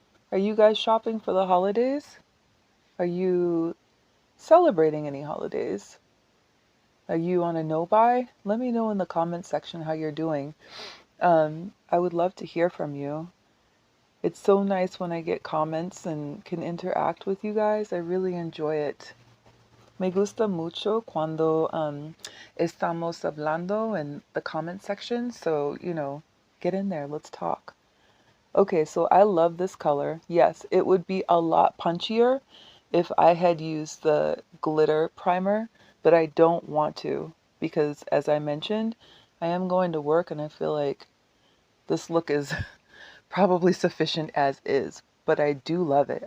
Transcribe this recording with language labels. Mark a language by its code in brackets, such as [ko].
[en] Are you guys shopping for the holidays? Are you celebrating any holidays? Are you on a no-buy? Let me know in the comment section how you're doing. I would love to hear from you. It's so nice when I get comments and can interact with you guys. I really enjoy it. [es] Me gusta mucho cuando estamos hablando [en] in the comment section. So, you know, get in there. Let's talk. Okay, so I love this color. Yes, it would be a lot punchier if I had used the glitter primer, but I don't want to because, as I mentioned, I am going to work and I feel like this look is probably sufficient as is, but I do love it.